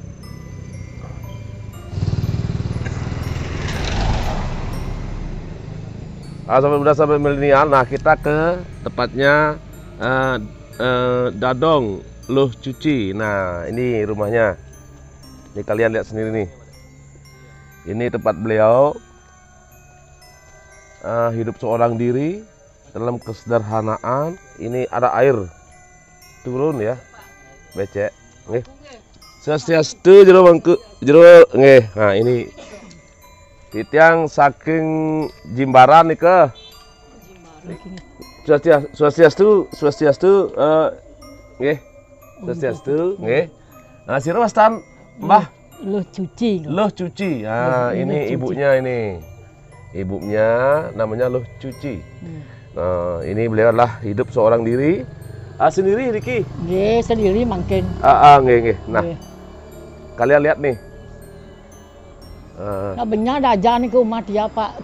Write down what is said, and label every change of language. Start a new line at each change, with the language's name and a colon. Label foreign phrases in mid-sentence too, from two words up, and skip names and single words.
Indonesian: Sahabat muda, sahabat milenial, nah kita ke tempatnya Dadong Luh Suci. Nah, ini rumahnya. Ini kalian lihat sendiri nih. Ini tempat beliau hidup seorang diri dalam kesederhanaan. Ini ada air turun ya, becek. Nggih.
Balinese: Swastiastu jero mangku jero nggih.
Indonesian: Nah, ini
Balinese: titiang saking
Indonesian: Jimbaran nih ke.
Balinese: Swastiastu nggih. Swastiastu nggih. Nah, sira wastan Mbah Luh Suci. Luh Suci.
Indonesian: Nah, ini ibunya ini. Ibunya namanya Luh Suci. Nah, ini beliau adalah hidup seorang diri. Sendiri Riki? Nggih, sendiri mungkin. Nggih. Nah, kalian lihat nih. Nah, benar aja nih ke rumah dia Pak.